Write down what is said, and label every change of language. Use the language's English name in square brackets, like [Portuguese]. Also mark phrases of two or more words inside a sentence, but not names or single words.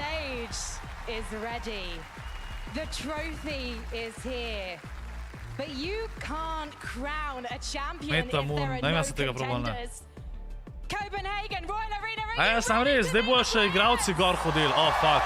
[English] The stage is ready. The trophy is here. But you can't crown a champion if there are no contenders. Copenhagen, Royal Arena. [Slovenian] A ja, sam res, zdaj bojo še igralci gor hodili. [English] Oh, fuck.